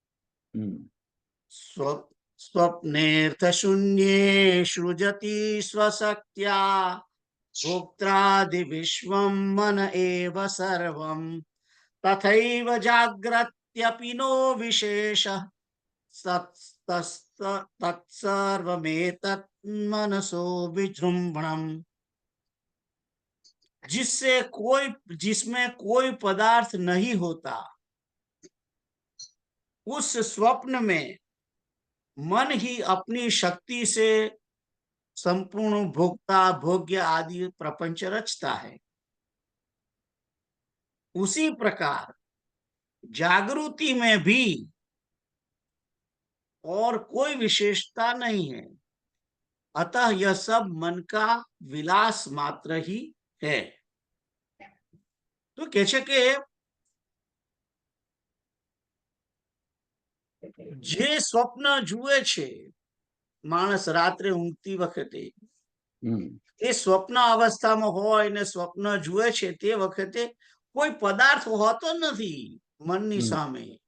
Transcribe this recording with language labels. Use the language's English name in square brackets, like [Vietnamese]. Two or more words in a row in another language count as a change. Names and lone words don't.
[Sanskrit] સ્વપ્નેર્થ શૂન્યે સૃજતિ સ્વશક્ત્યા ભોક્ત્રાદિ વિશ્વમ મન એવ સર્વમ તથૈવ જાગ્રત્યપી નો વિશેષ તત્સર્વમેતत् मनसो विजृंभणम्. [Hindi] जिसमें कोई पदार्थ नहीं होता, उस स्वप्न में मन ही अपनी शक्ति से संपूर्ण भोक्ता भोग्य आदि प्रपंच रचता है. उसी प्रकार जागृति में भी और कोई विशेषता नहीं है, अतः यह सब मन का विलास मात्र ही है. [Gujarati] તો કે છે કે જે સ્વપ્ન જુએ છે માણસ રાત્રે ઊંઘતી વખતે, એ સ્વપ્ન અવસ્થામાં હોય ને સ્વપ્ન જુએ છે તે વખતે કોઈ પદાર્થ હોતો નથી મનની સામે,